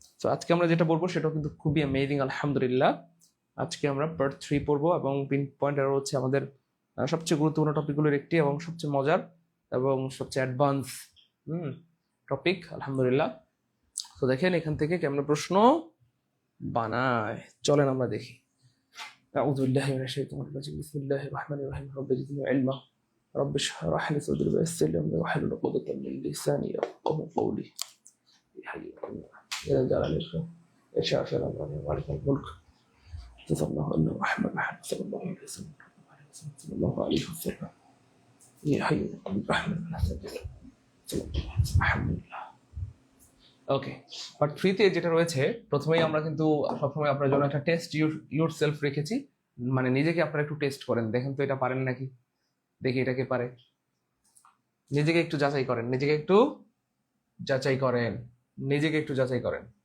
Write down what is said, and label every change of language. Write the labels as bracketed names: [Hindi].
[Bangla] তো আজকে আমরা যেটা পড়বো সেটা কিন্তু খুবই অ্যামেজিং আলহামদুলিল্লাহ। আজকে আমরা পার্ট 3 পড়বো এবং পিন পয়েন্ট আরো হচ্ছে আমাদের সবচেয়ে গুরুত্বপূর্ণ টপিকগুলোর একটি এবং সবচেয়ে মজার এবং সবচেয়ে অ্যাডভান্স টপিক আলহামদুলিল্লাহ। তো দেখেন এখান থেকে কেমন প্রশ্ন বানায়, চলেন আমরা দেখি। [Arabic] أعوذ بالله من الشيطان الرجيم بسم الله الرحمن الرحيم رب زدني علما رب اشرح لي صدري ويسر لي أمري واحلل عقدة من لساني يفقهوا قولي يا حي يا قيوم يا ذا الجلال والإكرام يا شافي الأمراض يا مالك الملك جزا الله أن محمد صلى الله عليه وسلم صلى الله عليه وسلم يا حي يا قيوم برحمة الله صلى الله عليه وسلم الحمد لله। [Bangla] ওকে, পার্ট 3 তে যেটা রয়েছে, প্রথমেই আমরা কিন্তু সবসময় আপনার জন্য একটা টেস্ট ইউর সেলফ রেখেছি। মানে নিজেকে আপনারা একটু টেস্ট করেন, দেখেন তো এটা পারেন নাকি, দেখি এটাকে পারে। নিজেকে একটু যাচাই করেন, নিজেকে একটু যাচাই করেন, নিজেকে একটু যাচাই করেন।